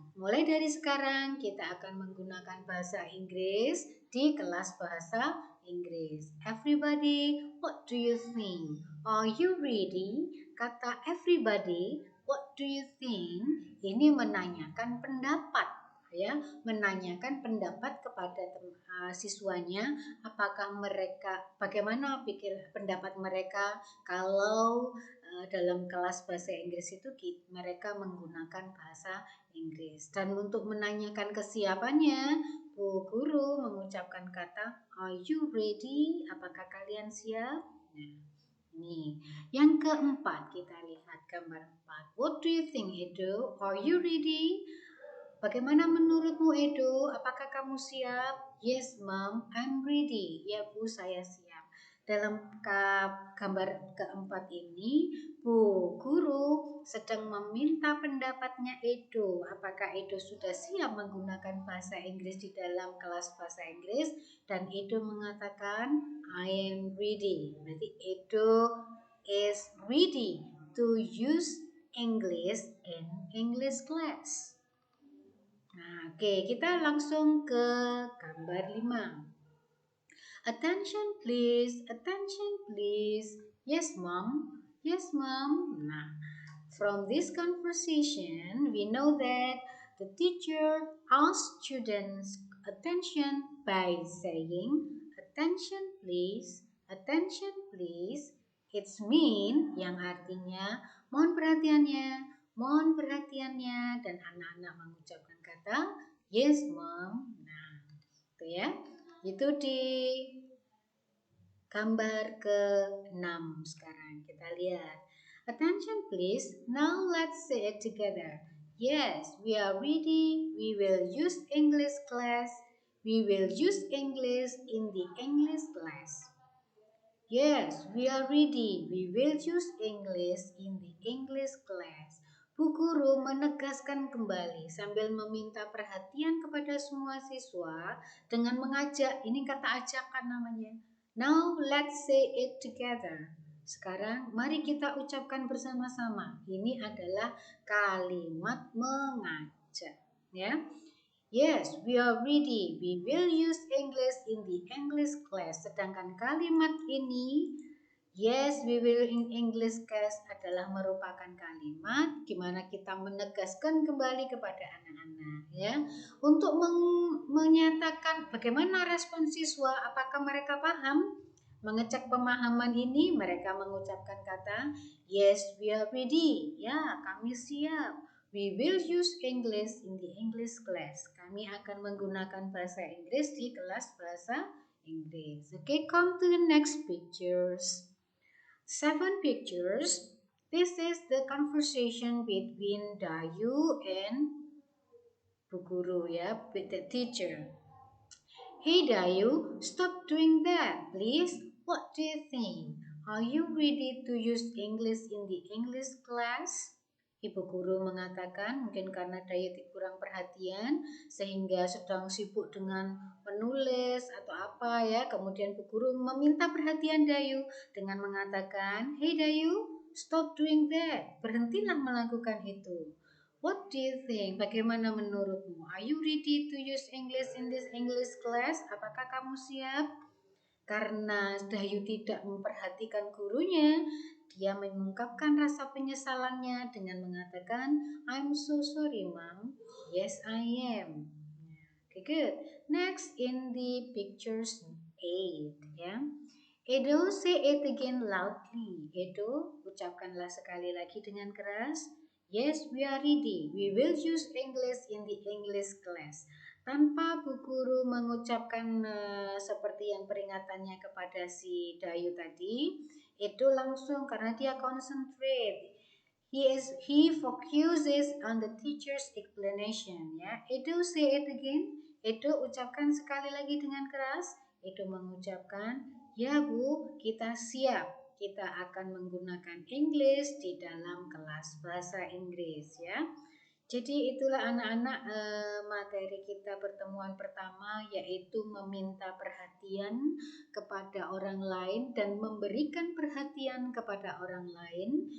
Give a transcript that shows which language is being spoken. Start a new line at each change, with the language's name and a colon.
Indonesian: Mulai dari sekarang, kita akan menggunakan bahasa Inggris di kelas bahasa Inggris.
English: Everybody, what do you think? Are you ready?
Indonesian: Kata
English: everybody, what do you think?
Indonesian: Ini menanyakan pendapat, ya, menanyakan pendapat kepada siswanya, apakah mereka, bagaimana pendapat mereka kalau dalam kelas bahasa Inggris itu mereka menggunakan bahasa Inggris. Dan untuk menanyakan kesiapannya, Bu Guru mengucapkan kata,
English: are you ready?
Indonesian: Apakah kalian siap? Nah, ini yang keempat, kita lihat gambar 4.
English: What do you think, Edo? Are you ready?
Indonesian: Bagaimana menurutmu,
English: Edo?
Indonesian: Apakah kamu siap?
English: Yes, Mom, I'm ready.
Indonesian: Ya, Bu, saya siap. Dalam gambar keempat ini, Bu Guru sedang meminta pendapatnya Edo. Apakah Edo sudah siap menggunakan bahasa Inggris di dalam kelas bahasa Inggris? Dan Edo mengatakan,
English: I am ready.
Indonesian: Berarti
English: Edo is ready to use English in English class.
Indonesian: Nah, oke, kita langsung ke gambar 5.
English: Attention please, attention please. Yes, mom. Yes, mom. Nah, from this conversation, we know that the teacher asked students attention by saying, attention please, attention please. It's mean,
Indonesian: yang artinya mohon perhatiannya, dan anak-anak mengucapkan kata
English: yes, mom.
Indonesian: Nah, itu ya. Itu di gambar ke-6 sekarang. Kita lihat.
English: Attention please. Now let's say it together. Yes, we are ready. We will use English class. We will use English in the English class. Yes, we are ready. We will use English in the English class.
Indonesian: Bu Guru menegaskan kembali sambil meminta perhatian kepada semua siswa dengan mengajak, ini kata ajakan namanya.
English: Now let's say it together.
Indonesian: Sekarang mari kita ucapkan bersama-sama. Ini adalah kalimat mengajak, ya.
English: Yes, we are ready. We will use English in the English class.
Indonesian: Sedangkan kalimat ini,
English: yes, we will in English class
Indonesian: adalah merupakan kalimat gimana kita menegaskan kembali kepada anak-anak, ya, untuk menyatakan bagaimana respon siswa, apakah mereka paham. Mengecek pemahaman ini, mereka mengucapkan kata,
English: yes, we are ready.
Indonesian: Ya, kami siap.
English: We will use English in the English class.
Indonesian: Kami akan menggunakan bahasa Inggris di kelas bahasa Inggris.
English: Okay, come to the next pictures. 7 pictures. This is the conversation between Dayu and Bu Guru, ya, with the teacher. Hey Dayu, stop doing that, please. What do you think? Are you ready to use English in the English class?
Indonesian: Ibu guru mengatakan mungkin karena Dayu kurang perhatian sehingga sedang sibuk dengan menulis atau apa, ya. Kemudian Bu Guru meminta perhatian Dayu dengan mengatakan,
English: "Hey Dayu, stop doing that.
Indonesian: Berhentilah melakukan itu."
English: What do you think?
Indonesian: Bagaimana menurutmu?
English: Are you ready to use English in this English class?
Indonesian: Apakah kamu siap? Karena Dayu tidak memperhatikan gurunya, dia mengungkapkan rasa penyesalannya dengan mengatakan,
English: I'm so sorry, Mom. Yes, I am. Okay, good. Next in the pictures 8, ya. Edo, say it again loudly.
Indonesian: Edo, ucapkanlah sekali lagi dengan keras.
English: Yes, we are ready. We will use English in the English class.
Indonesian: Tanpa Bu Guru mengucapkan seperti yang peringatannya kepada si Dayu tadi, Edo langsung karena dia concentrate.
English: He focuses on the teacher's explanation. Ya, Edo, say it again.
Indonesian: Edo ucapkan sekali lagi dengan keras. Edo mengucapkan, ya Bu, kita siap. Kita akan menggunakan English di dalam kelas bahasa Inggris, ya. Jadi itulah anak-anak materi kita pertemuan pertama, yaitu meminta perhatian kepada orang lain dan memberikan perhatian kepada orang lain.